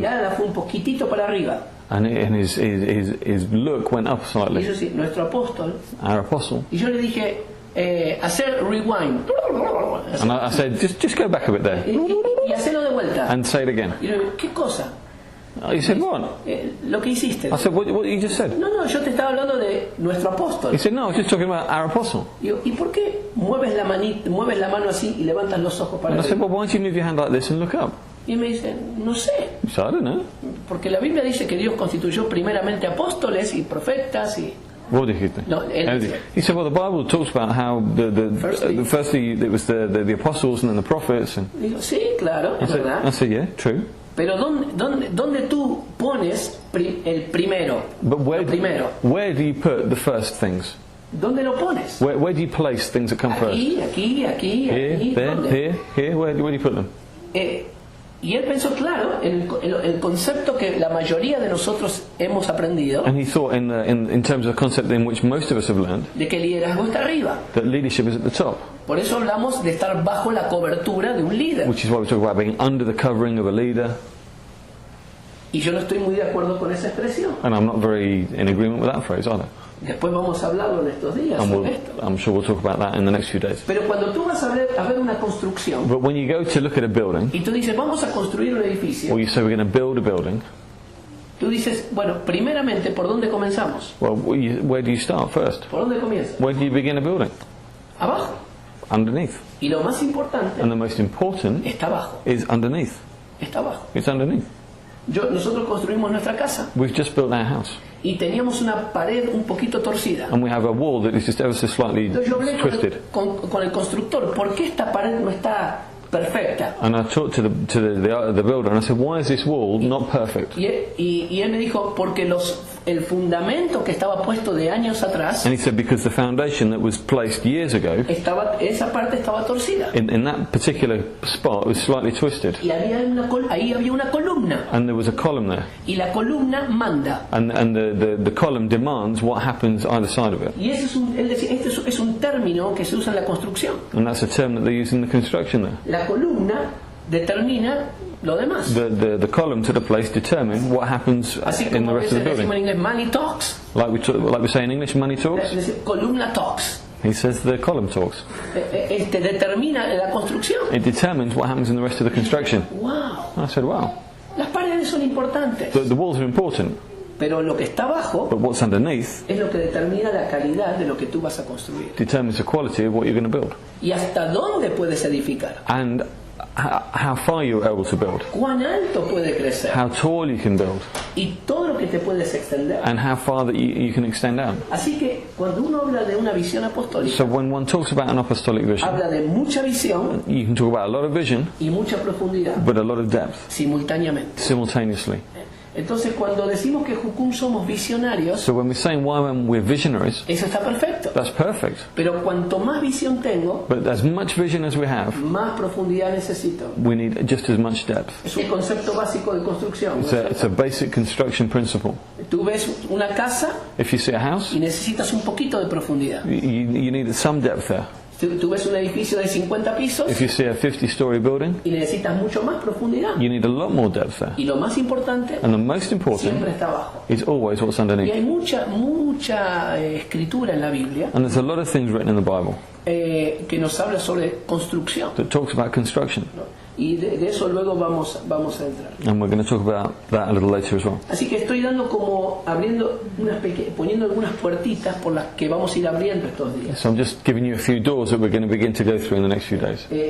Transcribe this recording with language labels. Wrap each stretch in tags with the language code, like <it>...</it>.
<es>mirada fue un poquitito para arriba.</es> <en>and his look went up</en> <es>Y</es> <en>slightly.</en> <es>hizo así, nuestro apóstol.</es> <en>Our apostle.</en> <es>Y yo le dije, hacer rewind.</es> <en>And I said, just go back a bit there,</en> <es>Y hacerlo de vuelta.</es> <en>and say it again.</en> <es>Y le digo, ¿qué cosa?</es> <en>He said, what?</en> <es>Lo que hiciste.</es> <en>I said, what you just said?</en> <es>No, yo te estaba hablando de nuestro apóstol.</es> <en>He said, no, I was just talking about our apostle.</en> <es>Digo, ¿y por qué mueves la mano así y levantas los ojos para</es> <en>And I said,</en> <es>arriba?</es> <en>well, why don't you move your hand like this and look up?</en> <es>Y me dice, no sé,</es> <en>So I don't know.</en> <es>porque la Biblia dice que Dios constituyó primeramente apóstoles y profetas y...</es> <en>What did he think?</en> <es>No, él-</es> <en>He said, well, the Bible talks about how firstly it was the apostles and then the prophets. And</en> <es>Digo, sí, claro,</es> <en>I</en> <es>es verdad.</es> <en>said, yeah, true.</en> <es>Pero ¿dónde tú pones el primero?</es> <en>But</en> <es>Lo primero.</es> <en>where do you put the first things?</en> <es>¿Dónde lo pones?</es> <en>Where do you place things that come first?</en> <es>Aquí,</es> <en>Here, there,</en> <es>¿dónde?</es> <en>here. Where do you put them?</en> <es>Y él pensó, claro, en el concepto que la mayoría de nosotros hemos aprendido,</es> <en>And he thought in terms of the concept in which most of us have learned,</en> <es>de que el liderazgo está arriba.</es> <en>that leadership is at the top,</en> <es>Por eso hablamos de estar bajo la cobertura de un líder.</es> <en>which is why we talk about being under the covering of a leader.</en> <es>Y yo no estoy muy de acuerdo con esa expresión.</es> <en>And I'm not very in agreement with that phrase either.</en> <es>Después vamos a hablarlo en estos días</es> <en>And</en> <es>sobre esto.</es> <en>I'm sure we'll talk about that in the next few days.</en> <es>Pero cuando tú vas a ver una construcción</es> <en>But when you go to look at a building,</en> <es>y tú dices, vamos a construir un edificio,</es> <en>or you say we're going to build a building,</en> <es>tú dices, bueno, primeramente, ¿por dónde comenzamos?</es> <en>well, where do you start first?</en> <es>¿Por dónde comienza?</es> <en>Where do you begin a building?</en> <es>Abajo.</es> <en>Underneath.</en> <es>Y lo más importante</es> <en>And the most important</en> <es>está abajo.</es> <en>is underneath.</en> <es>Está abajo.</es> <en>It's underneath.</en> <es>Nosotros construimos nuestra casa</es> <en>We've just built our house,</en> <es>y teníamos una pared un poquito torcida.</es> <en>and we have a wall that is just ever so slightly</en> <es>Entonces yo hablé</es> <en>twisted.</en> <es>con el constructor, ¿por qué esta pared no está perfecta?</es> <en>And I talked to the builder, and I said, why is this wall not perfect?</en> <es>Y él me dijo, porque el fundamento que estaba puesto de años atrás,</es> <en>And he said, because the foundation that was placed years ago,</en> <es>esa parte estaba torcida.</es> <en>in that particular spot, was slightly twisted.</en> <es>Y ahí había una columna.</es> <en>And there was a column there.</en> <es>Y la columna manda.</es> <en>And the column demands what happens either side of it.</en> <es>Y él decía, este es un término que se usa en la construcción.</es> <en>And that's a term that they use in the construction there.</en> <es>La columna determina lo demás.</es> <en>The column to the place determine what happens</en> <es>Así</es> <en>in the</en> <es>como</es> <en>rest of the</en> <es>decimos en</es> <en>building. inglés, money talks. Like we say in English, money talks.</en> <es>Es decir, columna talks.</es> <en>He says the column talks.</en> <es>Determina la construcción.</es> <en>It determines what happens in the rest of the construction. Wow. I said, wow.</en> <es>Las paredes son importantes.</es> <en>The walls are important,</en> <es>Pero lo que está abajo</es> <en>but what's underneath</en> <es>es lo que determina la calidad de lo que tú vas a construir.</es> <en>determines the quality of what you're going to build.</en> <es>Y hasta dónde puedes edificar.</es> <en>And how far you're able to build.</en> <es>Cuán alto puede crecer.</es> <en>How tall you can build.</en> <es>Y todo lo que te puedes extender.</es> <en>And how far that you can extend out.</en> <es>Así que cuando uno habla de una visión apostólica,</es> <en>So when one talks about an apostolic vision,</en> <es>habla de mucha visión</es> <en>you can talk about a lot of vision,</en> <es>y mucha profundidad</es> <en>but a lot of depth</en> <es>simultáneamente.</es> <en>simultaneously.</en> <es>Entonces cuando decimos que Jucum somos visionarios,</es> <en>So when we're saying why when we're visionaries,</en> <es>eso está perfecto.</es> <en>that's perfect.</en> <es>Pero cuanto más visión tengo,</es> <en>But as much vision as we have,</en> <es>más profundidad necesito.</es> <en>we need just as much depth.</en> <es>Es un concepto básico de construcción.</es> <en>It's a basic construction principle.</en> <es>Tú ves una casa</es> <en>If you see a house,</en> <es>y necesitas un poquito de profundidad.</es> <en>you need some depth there.</en> <es>Tú ves un edificio de 50 pisos</es> <en>If you see a 50-story building,</en> <es>y necesitas mucho más profundidad.</es> <en>you need a lot more depth there.</en> <es>Y lo más importante</es> <en>And the most important</en> <es>siempre está abajo.</es> <en>is always what's</en> <es>Y</es> <en>underneath.</en> <es>hay mucha escritura en la Biblia</es> <en>And there's a lot of things written in the Bible</en> <es>que nos habla sobre construcción,</es> <en>that talks about construction.</en> <es>¿no? Y de eso luego vamos a entrar.</es> <en>And we're going to talk about that a little later as well.</en> <es>Así que estoy dando como abriendo poniendo algunas puertitas por las que vamos a ir abriendo estos días.</es> <en>So I'm just giving you a few doors that we're going to begin to go through in the next few days.</en>